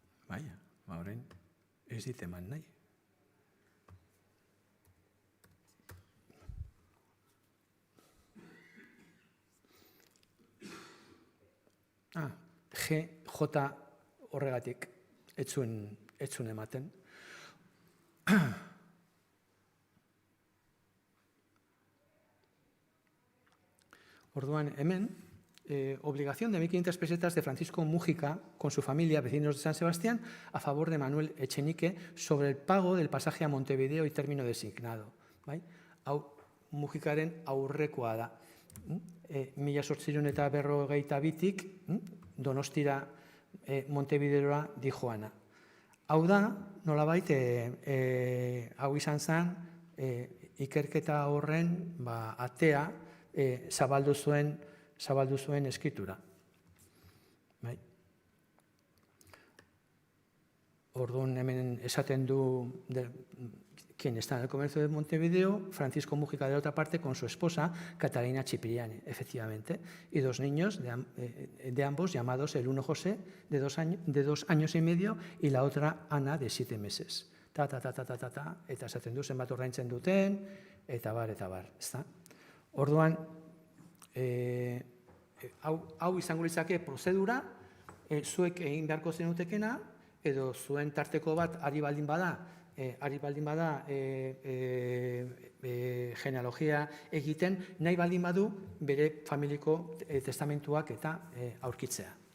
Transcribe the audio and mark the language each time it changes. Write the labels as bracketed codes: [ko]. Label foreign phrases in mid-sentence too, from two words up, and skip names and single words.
[eu] Baina, orain ez dit eman nahi. GJ horregatik etzun ematen. Orduan, hemen, [es] obligación de 1.500 pesetas de Francisco Mújica con su familia, vecinos de San Sebastián, a favor de Manuel Echenique sobre el pago del pasaje a Montevideo y término designado. [eu] Hau, Mujikaren aurrekoa da. 1852tik Donostira Montevideora dijoana. Hau da, nolabait, hau izan zen, ikerketa horren atea zabaldu zuen eskritura. Orduan hemen esaten du [es] quien está en el comercio de Montevideo, Francisco Mújica de la otra parte con su esposa Catalina Cipriani, efectivamente, y dos niños de ambos llamados el uno José de 2 años y medio y la otra Ana de 7 meses. [eu] Eta esaten du zenbat ordaintzen duten, eta bar, ezta? Orduan, hau izango litzake prozedura, zuek egin beharko zenutekena, edo zuen tarteko bat ari baldin bada genealogia egiten, nahi baldin badu bere familiko testamentuak eta aurkitzea.